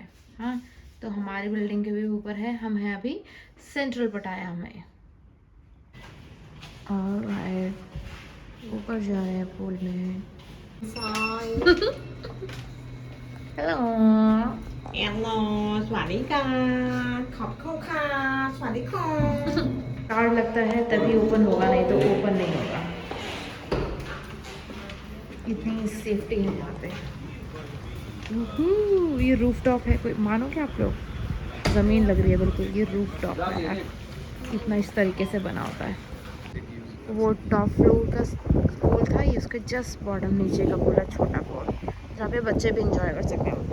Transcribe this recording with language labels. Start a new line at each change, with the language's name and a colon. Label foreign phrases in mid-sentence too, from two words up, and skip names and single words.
Hindi: हाँ, तो हमारी बिल्डिंग के भी ऊपर है। हम हैं अभी सेंट्रल पटाया में। और ऊपर जा रहे हैं पूल में। हेलो हेलो,
Thai: สวัสดีค่ะขอบคุณค่ะสวัสดีค่ะ
Hindi: कार्ड लगता है तभी ओपन होगा, नहीं तो ओपन नहीं होगा। इतनी सेफ्टी है यहाँ पे। ये
English: roof top
Hindi: है। कोई मानोगे आप लोग, ज़मीन लग रही है बिल्कुल। ये
English: roof top
Hindi: है यार। इतना इस तरीके से बना होता है। वो
English: top floor
Hindi: का पूल था, ये उसके
English: just bottom
Hindi: नीचे का पूरा छोटा पूल, जहाँ पे बच्चे भी इंजॉय कर सकते हैं।